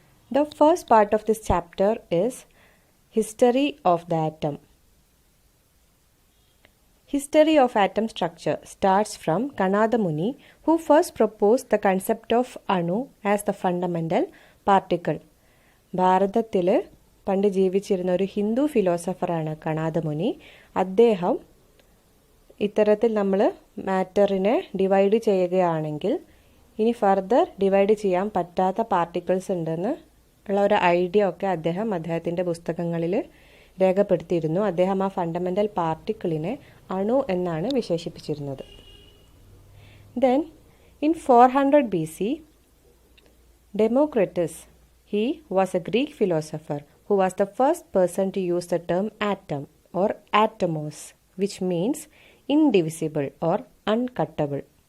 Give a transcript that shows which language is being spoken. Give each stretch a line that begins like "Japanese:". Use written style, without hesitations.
English: The first part of this chapter is history of the atom. History of atom structure starts from Kanada Muni, who first proposed the concept of Anu as the fundamental particle.
Malayalam: ഭാരതത്തിൽ പണ്ട് ജീവിച്ചിരുന്ന ഒരു ഹിന്ദു ഫിലോസഫറാണ് കണാദ മുനി. അദ്ദേഹം ഇത്തരത്തിൽ നമ്മൾ മാറ്ററിനെ divide ചെയ്യുകയാണെങ്കിൽ ഇനി ഫർദർ ഡിവൈഡ് ചെയ്യാൻ പറ്റാത്ത പാർട്ടിക്കിൾസ് ഉണ്ടെന്ന് ഉള്ള ഒരു ഐഡിയ ഒക്കെ അദ്ദേഹത്തിൻ്റെ പുസ്തകങ്ങളിൽ രേഖപ്പെടുത്തിയിരുന്നു. അദ്ദേഹം ആ ഫണ്ടമെൻ്റൽ പാർട്ടിക്കിളിനെ അണു എന്നാണ് വിശേഷിപ്പിച്ചിരുന്നത്.
English: Then in 400 BC, Democritus, he was a Greek philosopher who was the first person to use the term atom or atomos, which means indivisible or uncuttable.